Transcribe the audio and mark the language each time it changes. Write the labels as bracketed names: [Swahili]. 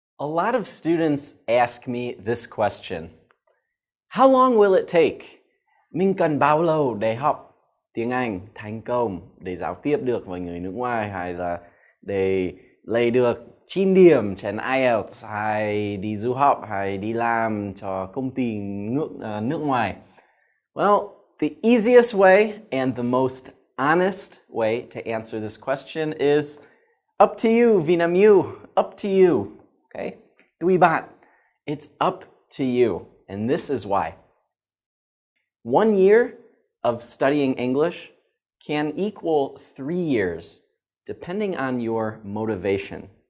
[English] A lot of students ask me this question. How long will it take? [Vietnamese] Mình cần bao lâu để học tiếng Anh thành công, để giao tiếp được với người nước ngoài, hay là để lấy được 9 điểm trên IELTS, hay đi du học, hay đi làm cho công ty nước ngoài? [English] Well, the easiest way and the most honest way to answer this question is up to you, Vinam you, up to you. Okay? [Vietnamese] Tùy bạn. [English] It's up to you. And this is why. 1 year of studying English can equal 3 years, depending on your motivation.